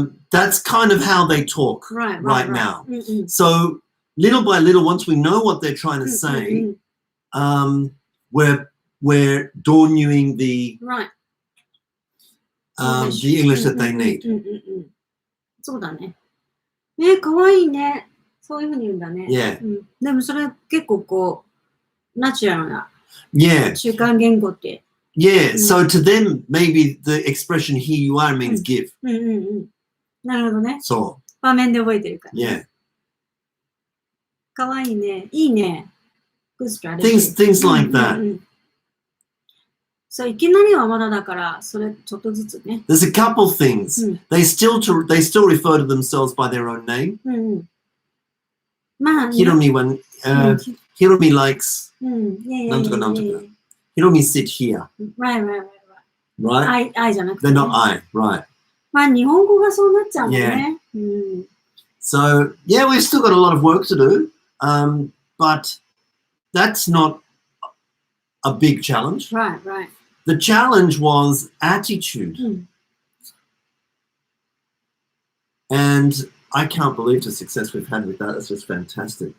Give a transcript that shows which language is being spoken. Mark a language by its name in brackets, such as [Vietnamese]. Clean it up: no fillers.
[English] That's kind of how they talk right now. So little by little, once we know what they're trying to say, we're doing the English that they need. [Japanese] そうだね。ね、かわいいね。そういうふうに言うんだね。 [English] Yeah. [Japanese] でもそれ結構ナチュラルな [English] Yeah. [Japanese] 習慣言語って。 [English] Yeah. So to them, maybe the expression here you are means give. [Japanese] なるほどね。そう。場面で覚えてるから。 [English] Yeah. [Japanese] かわいいね。いいね。 [English] good strategy. Things like that. [Japanese] そう、いきなりはまだだから、それちょっとずつね。 [English] There's a couple things. They still refer to themselves by their own name. [Japanese] まあ、 [English] Hiromi Hiromi likes [Japanese] なんとかなんとか。 [English] Hiromi sit here. Right? [Japanese] I じゃなくて、 [English] They're not I, right. [Japanese] まあ、日本語がそうなっちゃうもんね。 [English] So, yeah, we've still got a lot of work to do, but that's not a big challenge. Right. The challenge was attitude. And I can't believe the success we've had with that. That's just fantastic.